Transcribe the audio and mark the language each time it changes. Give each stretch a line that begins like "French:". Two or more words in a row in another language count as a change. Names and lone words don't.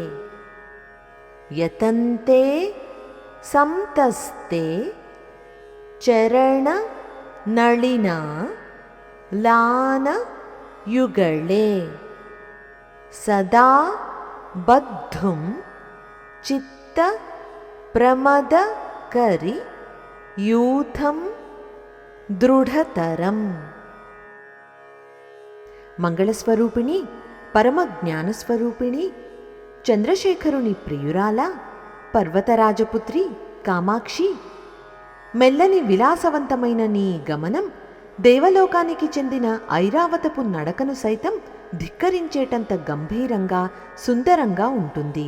Sanskrit: यतन्ते संतस्ते चरणनलिना लानयुगळे सदा बद्धुं चित्तप्रमदकरियूथं दृढतरम्।
Telugu: మంగళస్వరూపిణి పరమ జ్ఞానస్వరూపిణి చంద్రశేఖరుని ప్రియురాల పర్వతరాజపుత్రి కామాక్షి, మెల్లని విలాసవంతమైన నీ గమనం దేవలోకానికి చెందిన ఐరావతపు నడకను సైతం ధిక్కరించేటంత గంభీరంగా సుందరంగా ఉంటుంది.